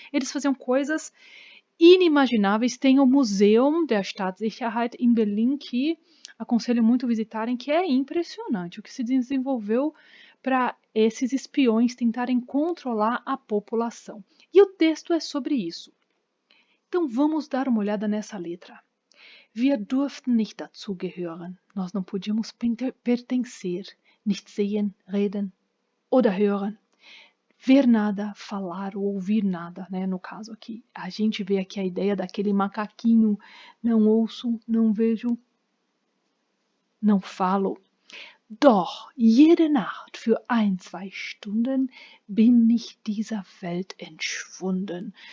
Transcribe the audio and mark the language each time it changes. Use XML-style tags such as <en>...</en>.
<pt>Eles faziam coisas inimagináveis. Tem o Museum der Staatssicherheit em Berlim, que aconselho muito visitarem, que é impressionante o que se desenvolveu para esses espiões tentarem controlar a população. E o texto é sobre isso. Então vamos dar uma olhada nessa letra.</pt> <de>Wir durften nicht dazugehören.</de> <pt>Nós não podíamos pertencer,</pt> <de>nicht sehen, reden oder hören.</de> <pt>Ver nada, falar ou ouvir nada, né? No caso aqui, a gente vê aqui a ideia daquele macaquinho, não ouço, não vejo, não falo.</pt> <de>Doch jede Nacht für 1, 2 Stunden bin ich dieser Welt entschwunden.</de>